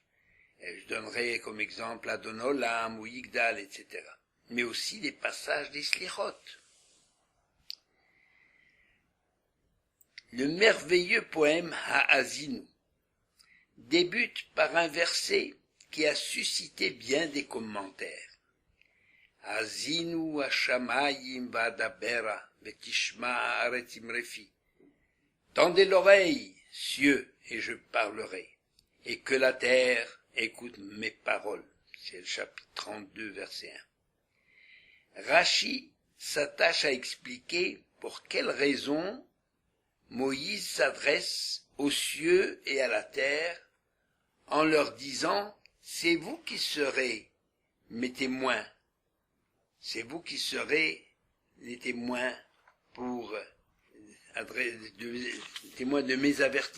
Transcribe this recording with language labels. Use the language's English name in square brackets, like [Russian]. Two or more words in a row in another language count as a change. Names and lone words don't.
[French] Je donnerai comme exemple Adon Olam ou Yigdal, etc. Mais aussi des passages des Slichot. Le merveilleux poème Ha'azinu débute par un verset qui a suscité bien des commentaires. [Hebrew] האזינו השמים ואדברה ותשמע הארץ אמרי פי. [French] Tendez l'oreille, cieux, et je parlerai, et que la terre écoute mes paroles. C'est le chapitre 32, verset 1. Rashi s'attache à expliquer pour quelle raison Moïse s'adresse aux cieux et à la terre en leur disant « C'est vous qui serez mes témoins, c'est vous qui serez les témoins témoins de mes avertissements.